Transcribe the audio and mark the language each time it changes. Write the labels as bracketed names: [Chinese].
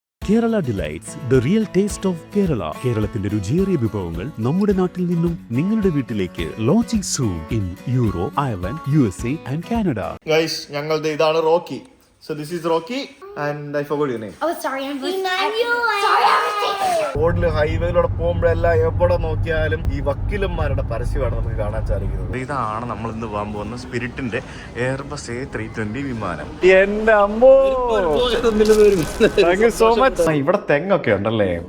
[English] Kerala delights, the real taste of Kerala. [Malayalam] കേരളത്തിന്റെ രുചിയേറിയ വിഭവങ്ങൾ നമ്മുടെ നാട്ടിൽ നിന്നും നിങ്ങളുടെ വീട്ടിലേക്ക്. [English] Launching soon in euro, Ireland, USA and Canada. [Malayalam] Guys, ഞങ്ങളുടെ ഇതാണ് Rocky. [English] So this is Rocky and I forgot your name. Oh, sorry, sorry, [Malayalam] റോഡില് ഹൈവേയിലൂടെ പോകുമ്പോഴെല്ലാം എവിടെ നോക്കിയാലും ഈ വക്കീലന്മാരുടെ പരസ്യമാണ് നമുക്ക് കാണാൻ സാധിക്കുന്നത്. ഇതാണ് നമ്മൾ ഇന്ന് പോകാൻ പോകുന്ന സ്പിരിറ്റിന്റെ എയർബസ് A320 വിമാനം. എന്റെ അമ്മോ, [English] Thank you so much. [Malayalam] ഇവിടെ തെങ്ങൊക്കെ ഉണ്ടല്ലേ?